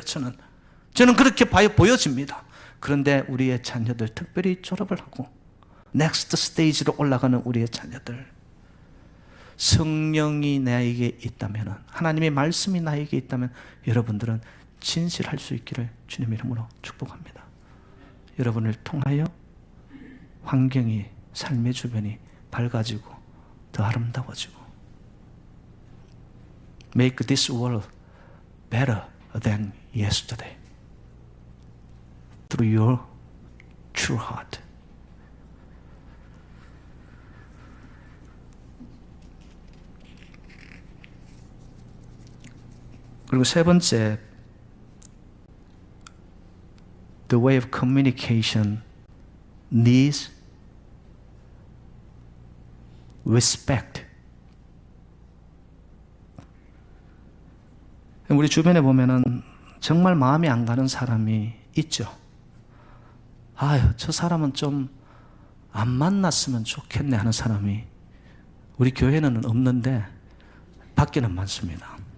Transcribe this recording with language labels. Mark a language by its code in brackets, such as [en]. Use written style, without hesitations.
[ko] 저는 그렇게 보여집니다. 그런데 우리의 자녀들, 특별히 졸업을 하고 넥스트 스테이지로 올라가는 우리의 자녀들, 성령이 나에게 있다면, 하나님의 말씀이 나에게 있다면 여러분들은 진실할 수 있기를 주님 이름으로 축복합니다. 여러분을 통하여 환경이, 삶의 주변이 밝아지고 더 아름다워지고, [en] Make this world better than yesterday through your true heart. [ko] 그리고 세 번째, [en] the way of communication needs respect. [ko] 우리 주변에 보면은 정말 마음이 안 가는 사람이 있죠. 아유, 저 사람은 좀 안 만났으면 좋겠네 하는 사람이 우리 교회는 없는데 밖에는 많습니다.